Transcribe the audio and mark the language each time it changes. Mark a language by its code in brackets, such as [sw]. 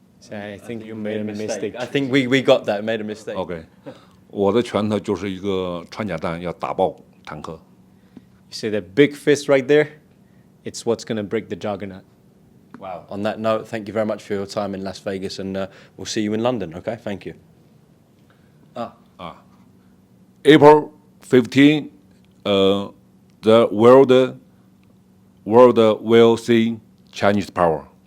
[en] I think you made a mistake. I think we got that, made a mistake. Okay. [zh] 我的拳头就是一个穿甲弹，要打爆坦克。 [en] You see that big fist right there? It's what's going to break the juggernaut. Wow. On that note, thank you very much for your time in Las Vegas, and we'll see you in London. Okay, thank you. April 15, the world will see Chinese power.